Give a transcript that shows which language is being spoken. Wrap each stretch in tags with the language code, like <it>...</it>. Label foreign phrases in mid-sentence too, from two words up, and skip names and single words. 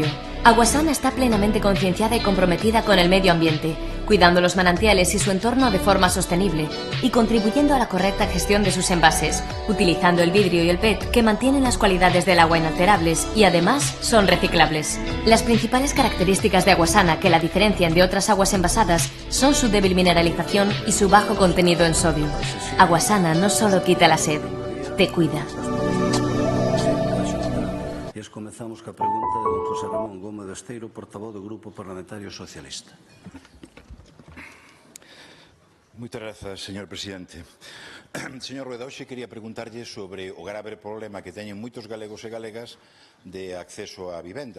<es>Aguasana está plenamente concienciada y comprometida con el medio ambiente, cuidando los manantiales y su entorno de forma sostenible y contribuyendo a la correcta gestión de sus envases, utilizando el vidrio y el PET que mantienen las cualidades del agua inalterables y además son reciclables. Las principales características de Aguasana que la diferencian de otras aguas envasadas son su débil mineralización y su bajo contenido en sodio. Aguasana no solo quita la sed, te cuida.</es> <gl>Comezamos coa pregunta de don José Ramón Gómez Esteiro, portavoz do Grupo Parlamentario Socialista. Moitas grazas, señor presidente. Señor Rueda, hoxe quería preguntarlle sobre o grave problema que teñen moitos galegos e galegas de acceso á vivenda.</gl>